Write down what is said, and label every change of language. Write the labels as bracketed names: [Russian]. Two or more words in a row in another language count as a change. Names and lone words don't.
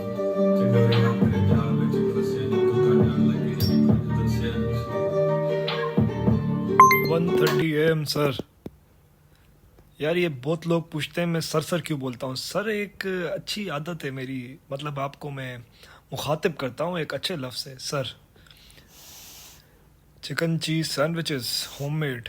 [Italian] Che doveva andare già alle situazioni, tutta lagi insieme. [Hindi] 1:30 AM सर। यार ये बहुत लोग पूछते हैं मैं सर सर क्यों बोलता हूँ। सर एक अच्छी आदत है मेरी, मतलब आपको मैं मुखातिब करता हूँ एक अच्छे लफ्ज़ से सर। [English] Chicken cheese sandwiches homemade.